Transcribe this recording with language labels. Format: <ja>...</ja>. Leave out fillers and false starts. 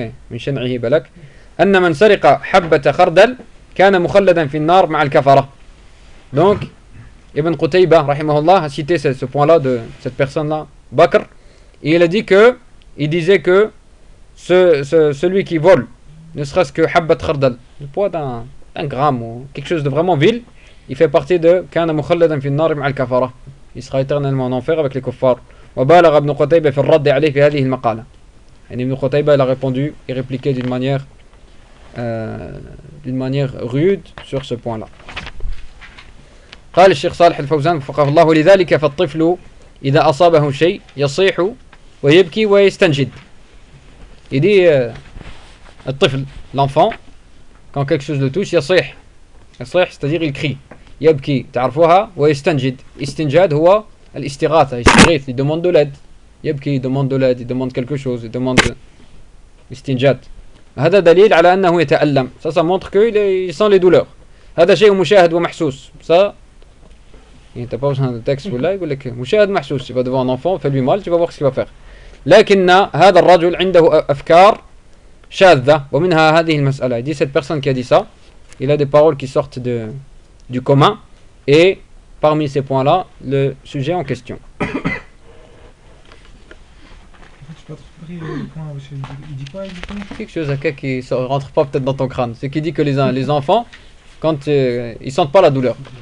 <ar>من شنعه بلك أن من سرق حبة خردل كان مخلدا في النار مع الكفرة.</ar> <fr>Donc Ibn Qutaybah rahimahullah a cité ce point là de cette personne là Bakr, et il a dit que il disait que celui qui vole ne serait-ce que حبة خردل, le poids d'un gramme ou quelque chose de vraiment vil, il fait partie de</fr> <ar>كان مخلدا في النار مع الكفرة,</ar> <fr>il sera éternellement en enfer avec les kuffars.</fr> <ar>وبالغ ابن قتيبة في الرد عليه في هذه المقالة. يعني ابن قتيبة</ar> <fr>il a répondu et répliqué d'une manière rude sur ce point-là.</fr> <ar>قال الشيخ صالح الفوزان وفقه الله لذلك فالطفل إذا أصابه شيء يصيح ويبكي ويستنجد.</ar> <fr>Il dit الطفل l'enfant quand quelque chose le touche يصيح. يصيح c'est-à-dire il crie.</fr> <ar>يبكي تعرفوها ويستنجد. استنجاد هو الاستغاثة, استغيث,</ar> <fr>il demande de l'aide. يبكي, il demande de l'aide, il demande quelque chose, il demande استنجاد.</fr> <ar>هذا دليل على أنه يتألم.</ar> <fr>Ça montre qu'il sent les douleurs.</fr> <ar>هذا شيء مشاهد ومحسوس.</ar> <fr>Ça, il n'y a pas besoin de texte ou là, il dit que</fr> <ar>مشاهد محسوس.</ar> <fr>Il va devant un enfant, fais-lui mal, tu vas voir ce qu'il va faire.</fr> <ar>لكن هذا الرجل عنده أفكار شاذة ومنها هذه المسألة.</ar> <fr>Il dit cette personne qui a dit ça, il a des paroles qui sortent du commun et parmi ces points-là, le sujet en question. En fait, je suis pas trop compris le point, parce qu'il dit quoi exactement ? Quelque chose okay, qui ne rentre pas peut-être dans ton crâne. C'est qu'il dit que les enfants, quand ils ne sentent pas la douleur.</fr>